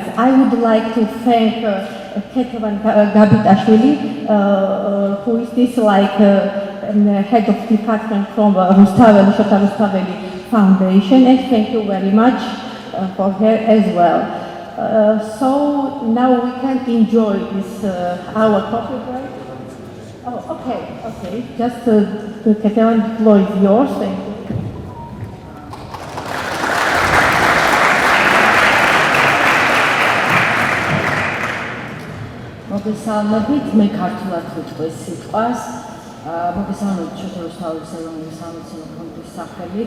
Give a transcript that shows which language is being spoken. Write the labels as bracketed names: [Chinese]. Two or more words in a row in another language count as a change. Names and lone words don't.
[English] I would like to thank Ketevan Gabitashvili, who is this like head of department from Rustaveli Foundation, and thank you very much for her as well. So now we can enjoy this our coffee break. Oh, okay. Just the Ketevan, the floor is yours. Thank you. [Georgian] მოგესალმებით, მე ქართულად ვიტყვი სიტყვას. მოგესალმებით შოთა რუსთაველის ეროვნული სამედიცინო ფონდის სახელით.